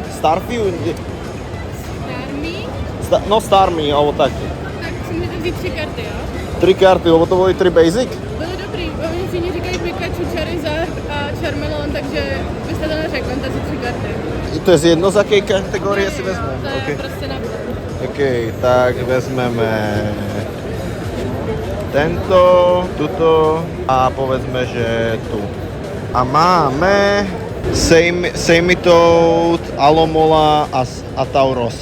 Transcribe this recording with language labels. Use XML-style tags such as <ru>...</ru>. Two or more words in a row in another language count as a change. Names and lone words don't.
<sk>Starmie? Starmie, alebo tak.</sk> <cs>Tak si můžete vzít 3 karty, jo?</cs> <sk>3 karty, lebo to boli 3 basic?</sk> <cs>Byly dobrý, oni všichni říkají Pikachu, Charizard a Charmeleon, takže byste to neřekl, vemte si 3 karty.</cs> <sk>To je jedno, z akej kategórie si vezmem?</sk> <cs>To je prostě na</cs> <sk>OK, tak vezmeme tento, tuto a povedzme, že tu. A máme Seimitoad, Alomola a Tauros.</sk>